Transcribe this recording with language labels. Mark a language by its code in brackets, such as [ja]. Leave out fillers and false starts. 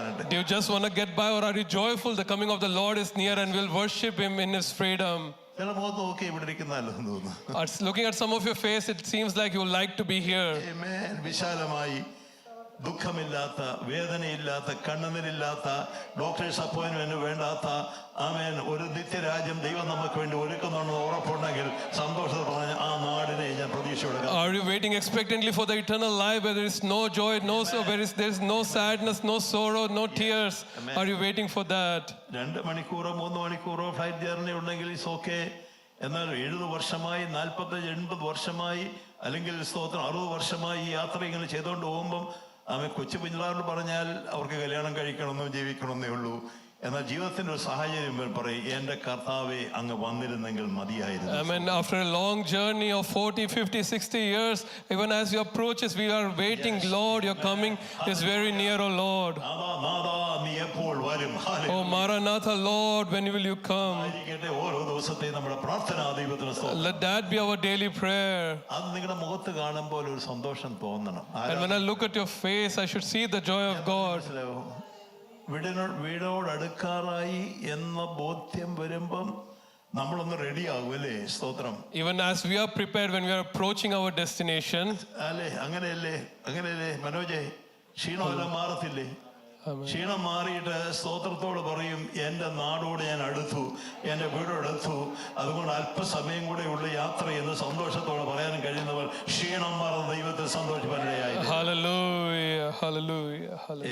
[en] Do you just want to get by, or are you joyful the coming of the Lord is near and will worship him in his freedom? [ml] ചില മുഖത്ത് നോക്കി ഇവിടെ ഇരിക്കുന്നല്ലോ എന്ന് തോന്നുന്നു. [en] Looking at some of your face, it seems like you like to be here. [ml] വിശാലമായി ദുഃഖമില്ലാത്ത, വേദനയില്ലാത്ത, കണ്ണുനീരില്ലാത്ത, doctors appointment വേണ്ടാത്ത ആമേൻ ഒരു നിത്യരാജ്യം ദൈവം നമുക്ക് വേണ്ടി ഒരുക്കുന്നുണ്ടെന്ന് ഉറപ്പുണ്ടെങ്കിൽ സന്തോഷത്തോടെ പറഞ്ഞ ആ നാടിനെ ഞാൻ പ്രതീക്ഷയോടെ. [en] Are you waiting expectantly for the eternal life where there is no joy, there is no sadness, no sorrow, no tears? Are you waiting for that? 2 [ml] മണിക്കൂറോ 3 മണിക്കൂറോ ഫ്ലൈറ്റ് ജേർണി ഉണ്ടെങ്കിൽ ഇറ്റ്സ് ഓക്കെ. എന്നാൽ 70 വർഷമായി 45-80 വർഷമായി അല്ലെങ്കിൽ സ്തോത്രം 60 വർഷമായി ഈ യാത്ര ഇങ്ങനെ ചെയ്തുകൊണ്ട് പോകുമ്പം കൊച്ചു പിള്ളേരോട് പറഞ്ഞാൽ അവർക്ക് കല്യാണം കഴിക്കണമെന്നും ജീവിക്കണമെന്നേ ഉള്ളൂ. എന്നാൽ ജീവിതത്തിന്റെ ഒരു സാഹചര്യം പറയും എന്റെ കർത്താവേ അങ്ങ് വന്നിരുന്നെങ്കിൽ മതിയായിരുന്നു. [en] I mean, after a long journey of 40, 50, 60 years, even as you approach us, we are waiting. Yes. Lord, your coming is very near, oh Lord. [ml] നീ എപ്പോൾ വരും? [en] Oh Maranatha, Lord, when will you come? [ml] ഓരോ ദിവസത്തെ നമ്മുടെ പ്രാർത്ഥന ദൈവത്തിന് സ്തോത്രം. [en] Let that be our daily prayer. [ml] അത് നിങ്ങളുടെ മുഖത്ത് കാണുമ്പോൾ ഒരു സന്തോഷം തോന്നണം. [en] And when I look at your face, I should see the joy of God. [ml] വീടോട് അടുക്കാറായി എന്ന ബോധ്യം വരുമ്പം നമ്മളൊന്ന് റെഡി ആകും അല്ലേ? സ്തോത്രം. [en] Even as we are prepared when we are approaching our destination. [ml] അല്ലേ? അങ്ങനെയല്ലേ മനോജേ? ക്ഷീണമെല്ലാം മാറത്തില്ലേ? ക്ഷീണം മാറിയിട്ട് സ്തോത്രത്തോട് പറയും എന്റെ നാടോട് ഞാൻ അടുത്തു, എന്റെ വീടോടടുത്തു, അതുകൊണ്ട് അല്പസമയം കൂടെ ഉള്ള യാത്ര എന്ന് സന്തോഷത്തോടെ പറയാനും കഴിയുന്നവർ ക്ഷീണം മാറുന്ന ദൈവത്തിൽ സന്തോഷിപ്പാനിടയായി. [en] Hallelujah, hallelujah, hallelujah.